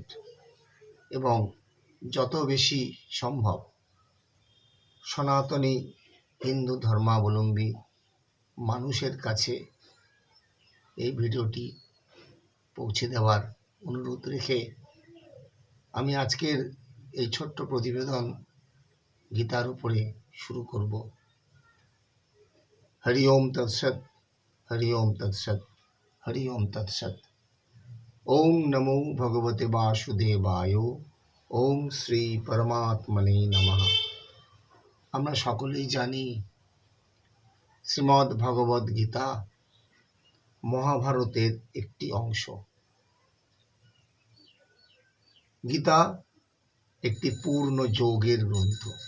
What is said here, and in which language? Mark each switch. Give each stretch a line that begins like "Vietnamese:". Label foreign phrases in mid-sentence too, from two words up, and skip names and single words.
Bangla: এবং যত বেশি সম্ভব সনাতনী হিন্দু ধর্মাবলম্বী মানুষের কাছে এই ভিডিওটি পৌঁছে দেওয়ার অনুরোধ রেখে আমি আজকের এই ছোট্ট প্রতিবেদন গীতার উপরে শুরু করব।
Sanskrit: হরি ওম তৎসৎ, হরি ওম তৎসৎ, হরি ওম তৎসৎ। ওম নমো ভগবতে বাসুদেবায়, ওম শ্রী পরমাত্মনে নমঃ।
Bangla: আমরা সকলেই জানি শ্রীমদ্ ভগবদ গীতা মহাভারতের একটি অংশ। গীতা একটি পূর্ণ যোগের গ্রন্থ।